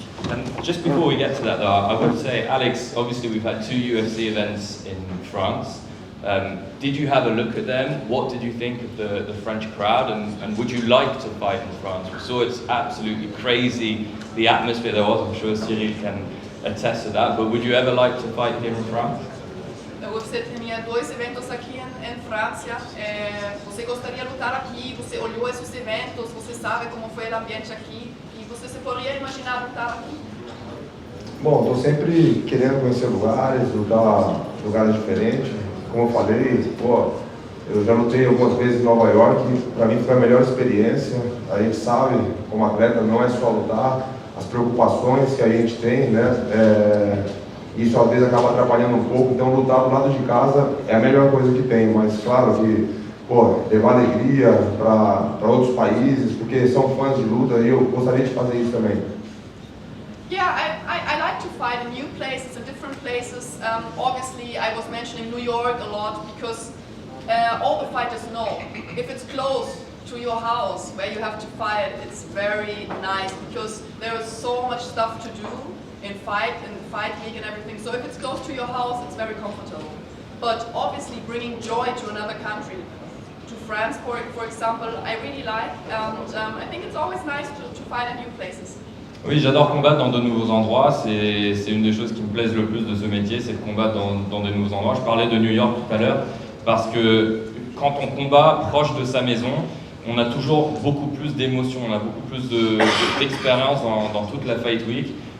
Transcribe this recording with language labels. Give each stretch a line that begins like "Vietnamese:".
English: And just before we get to that, though, I would say, Alex, obviously we've had 2 UFC events in France. Did you have a look at them? What did you think of the French crowd? And would you like to fight in France? We saw it's absolutely crazy, the atmosphere there was. I'm sure Cyril can attest to that. But would you ever like to fight here in France?
Portuguese: Você tinha 2 eventos aqui em França. Você gostaria de lutar aqui? Você olhou esses eventos? Você sabe como foi o ambiente aqui? E você se poderia imaginar lutar aqui? Bom, estou sempre querendo conhecer lugares, lugares diferentes. Como eu falei, eu já lutei algumas vezes em Nova York, para mim foi a melhor experiência. A gente sabe, como atleta, não é só lutar, as preocupações que a gente tem, né? Isso às vezes acaba atrapalhando um pouco, então lutar do lado de casa é a melhor coisa que tem, mas claro que levar alegria para outros países, porque são fãs de luta e eu gostaria de fazer isso também.
English: Yeah, I like to fight in new places, in different places. Obviously, I was mentioning New York a lot because all the fighters know if it's close to your house where you have to fight, it's very nice because there is so much stuff to do in the fight league and everything. So if it's close to your house, it's very comfortable. But obviously, bringing joy to another country, to France, for example, I really like, and I think it's always nice to fight in new places.
French: Oui, j'adore combattre dans de nouveaux endroits, c'est une des choses qui me plaisent le plus de ce métier, c'est de combattre dans de nouveaux endroits. Je parlais de New York tout à l'heure, parce que quand on combat proche de sa maison, on a toujours beaucoup plus d'émotions, on a beaucoup plus d'expérience dans toute la Fight Week.